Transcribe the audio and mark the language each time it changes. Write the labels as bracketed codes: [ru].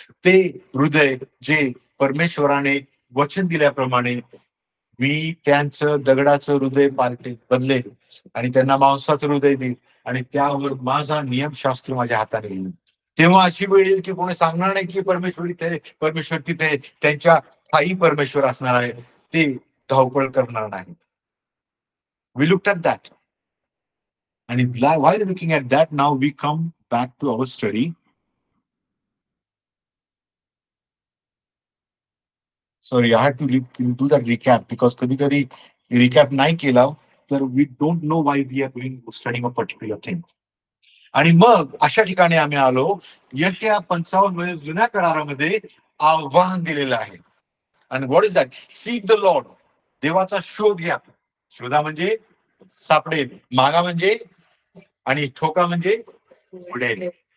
[mr] ते हृदय जे परमेश्वराने वचन दिल्याप्रमाणे, मी त्यांचं दगडाचं हृदय बदलेल आणि त्यांना मांसाचं हृदय देईल, आणि त्यावर माझा नियमशास्त्र माझ्या हाताने येईल. तेव्हा अशी वेळ येईल की कोणी सांगणार नाही की परमेश्वर तिथे, त्यांच्या ठाई परमेश्वर असणार आहे, ते धावपळ करणार नाही. [en] We looked at that. And while looking at that, now we come back to our study. Sorry, I had to do that recap because [mr] कधी-कधी recap नाही केला तर [en] we don't know why we are studying a particular thing. [mr] आणि मग अशा ठिकाणी आम्ही आलो, यशया 55 मध्ये जुन्या करारामध्ये आव्हान दिलेलं आहे. आणि [en] What is that? Seek the Lord. [mr] देवाचा शोध घ्या. शोधा म्हणजे सापडेल, मागा म्हणजे, आणि ठोका म्हणजे पुढे.